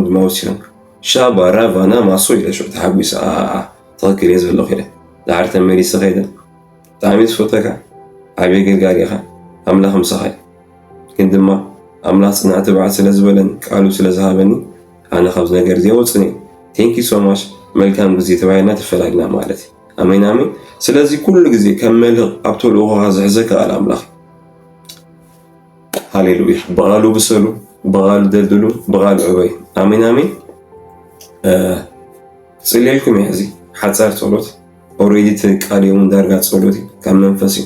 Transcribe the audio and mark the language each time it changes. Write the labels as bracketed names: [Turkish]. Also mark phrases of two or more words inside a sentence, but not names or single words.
[Tigrinya] ድማ ወሲኹ ሻባራቫና ማሶ ኢለ ሽዑ ተሓጒሰ ትኽክል እየ ዘለኹ ኢለ ድሓር ተመሊሰ ኸይደ ብጣዕሚ ዝፈተካ ዓብዪ ገልጋሊ ኢኻ ኣምላኽ ምሳኻ ግን ድማ ኣምላኽ ፅናዕ ትባዕ ስለ ዝበለኒ ቃሉ ስለ ዝሃበኒ ኣነ ካብዚ ነገር እዚ ወፅኒ [English] thank you so much [Tigrinya] መልካም ግዜ ተባሂልና ተፈላግና ማለት እዩ ኣሜን ኣሜን ስለዚ ኩሉ ግዜ ከም መልህቕ ኣብ ተልእኾኻ ዝሕዘካ ቃል ኣምላኽ ሃሌሉያ ብቓሉ ብሰሉ ብቓሉ ደልድሉ ብቓሉ ዕበዩ ኣሜን ኣሜን ፅልየልኩም እየ ሕዚ ሓፃር ጸሎት ኦልሬዲ ቃል እውን ዳርጋ ጸሎት ካብ መንፈስ እዩ